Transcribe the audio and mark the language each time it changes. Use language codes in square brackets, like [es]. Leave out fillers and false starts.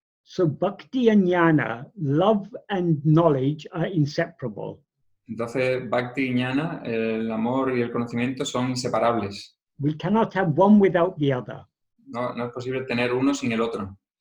[en] So bhakti and jnana, love and knowledge are inseparable. [es] Entonces, bhakti y jnana, el amor y el conocimiento son inseparables. [en] We cannot have one without the other. [es] No es posible tener uno sin el otro.